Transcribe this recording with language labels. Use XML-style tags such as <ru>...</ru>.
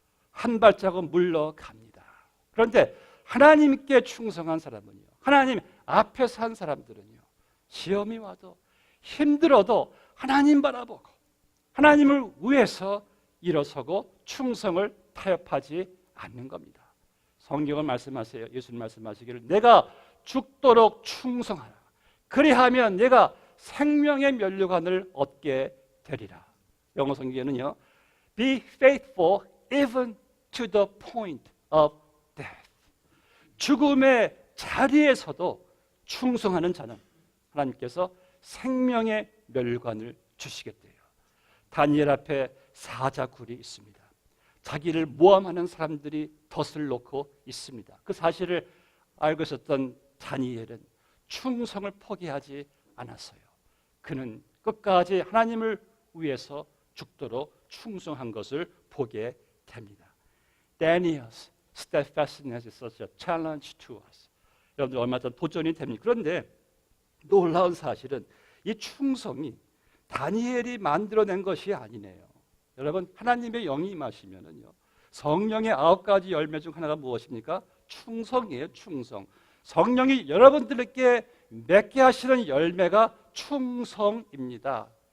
<ko>한 발자국 물러갑니다. 그런데 하나님께 충성한 사람은요, 하나님 앞에 산 사람들은요, 시험이 와도 힘들어도 하나님 바라보고 하나님을 위해서 일어서고 충성을 타협하지 않는 겁니다. 성경은 말씀하세요. 예수님 말씀하시기를 내가 죽도록 충성하라. 그리하면 내가 생명의 면류관을 얻게 되리라. 영어 성경에는요,</ko> <en>Be faithful even to the point of death.</en> <ko>죽음의 자리에서도 충성하는 자는 하나님께서 생명의 멸관을 주시겠대요. 다니엘 앞에 사자굴이 있습니다. 자기를 모함하는 사람들이 덫을 놓고 있습니다. 그 사실을 알고 있었던 다니엘은 충성을 포기하지 않았어요. 그는 끝까지 하나님을 위해서 죽도록 충성한 것을 보게 됩니다.</ko> <en>Daniel's steadfastness is such a challenge to us.</en> <ko>여러분들 얼마 전 도전이 됩니다. 그런데 놀라운 사실은 이 충성이 다니엘이 만들어낸 것이 아니네요. 여러분, 하나님의 영이 임하시면은요, 성령의 9가지 열매 중 하나가 무엇입니까? 충성이에요. 충성. 성령이 여러분들에게 맺게 하시는 열매가 충성입니다.</ko>